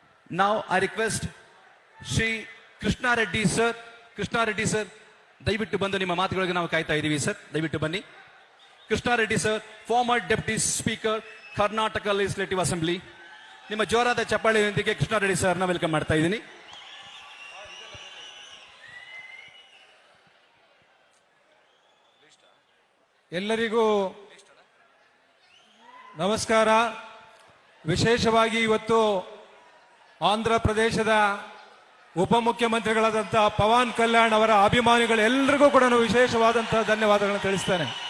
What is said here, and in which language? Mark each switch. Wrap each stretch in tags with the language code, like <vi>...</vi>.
<en>Now I request Shri Krishna Reddy sir,</en> <kn>ದಯವಿಟ್ಟು ಬಂದು ನಿಮ್ಮ ಮಾತುಗಳಿಗೆ ನಾವು ಕಾಯ್ತಾ ಇದ್ದೀವಿ ಸರ್, ದಯವಿಟ್ಟು ಬನ್ನಿ.</kn> <en>Krishna Reddy sir, former Deputy Speaker, Karnataka legislative assembly.</en> <kn>ನಿಮ್ಮ ಜೋರಾದ ಚಪ್ಪಾಳೆಯೊಂದಿಗೆ ಕೃಷ್ಣ ರೆಡ್ಡಿ ಸರ್ನ ವೆಲ್ಕಮ್ ಮಾಡ್ತಾ ಇದ್ದೀನಿ. ಎಲ್ಲರಿಗೂ ನಮಸ್ಕಾರ. ವಿಶೇಷವಾಗಿ ಇವತ್ತು ಆಂಧ್ರ ಪ್ರದೇಶದ ಉಪಮುಖ್ಯಮಂತ್ರಿಗಳಾದಂತಹ ಪವನ್ ಕಲ್ಯಾಣ್ ಅವರ ಅಭಿಮಾನಿಗಳೆಲ್ಲರಿಗೂ ಕೂಡ ವಿಶೇಷವಾದಂತಹ ಧನ್ಯವಾದಗಳನ್ನು ತಿಳಿಸ್ತೇನೆ.</kn>